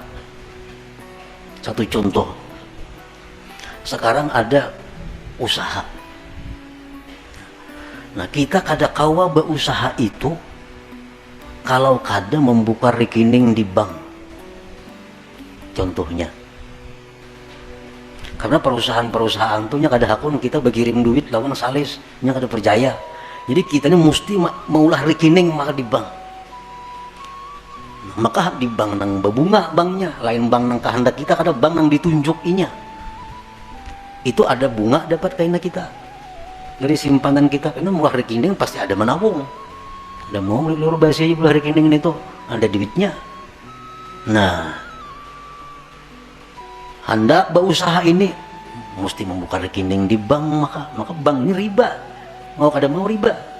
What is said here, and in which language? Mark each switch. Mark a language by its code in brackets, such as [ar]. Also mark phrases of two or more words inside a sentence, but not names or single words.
[id] Satu contoh, sekarang ada usaha. [bjn] Nah kita kadang kawa berusaha itu, kalau kadang membuka rekening di bank, contohnya. Karena perusahaan-perusahaan tuh nya kada hakun kita berkirim duit lawan salis nya kada percaya, jadi kita ini mesti maulah rekening maka di bank. Nah, maka di bank nang berbunga banknya, lain bank nang kehendak kita, kada bank nang ditunjuk inya itu ada bunga dapat kaina kita dari simpanan kita. Karena maulah rekening pasti ada menabung, ada mau luar biasa aja pula rekening itu ada duitnya. Nah hendak berusaha ini mesti membuka rekening di bank, maka bank ini riba, mau kada mau riba.